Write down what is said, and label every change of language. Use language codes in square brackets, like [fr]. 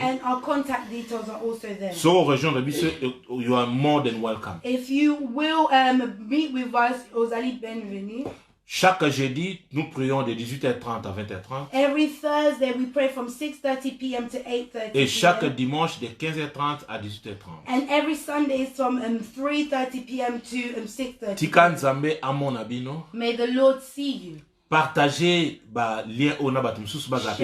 [en] and our contact details are also there. [ln] Soko rejoindre biso, [en] you are more than welcome. If you will meet with us, [ln] Ozali Benvenu. [fr] Chaque jeudi, nous prions de 18h30 à 20h30. [en] Every Thursday we pray from 6:30 p.m. to 8:30 [fr] Et chaque [en] p.m. [fr] dimanche de 15h30 à 18h30. [en] And every Sunday is from 3:30 p.m. to 6:30. [ln] Tika Nzambe amona bino. [en] May the Lord see you. [fr] Partagez [ln] ba lien au na bato mususu baza pe